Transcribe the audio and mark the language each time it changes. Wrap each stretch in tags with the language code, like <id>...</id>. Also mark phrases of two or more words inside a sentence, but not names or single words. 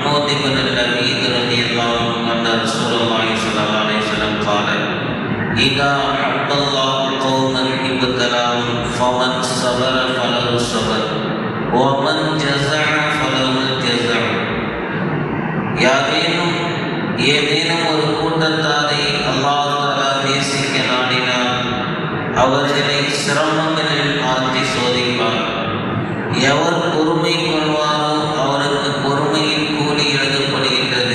<ar>بن لبيد رضي الله عنه أن رسول الله صلى الله عليه وسلم قال إذا أحب الله قوما ابتلاهم فمن صبر فله الصبر ومن جزع فله الجزع.</ar> <ta>யாரேனும் ஏதேனும் ஒரு கூட்டத்தாரை</ta> <ar>الله تعالى</ar> <ta>நேசிக்க நாடினார் அவர்களை சிரமங்களில் ஆழ்த்தி சோதிப்பார். எவர் பொறுமை கொள்வாரோ அவருக்கு பொறுமையின் கூலி எழுதப்படுகின்றது.</ta>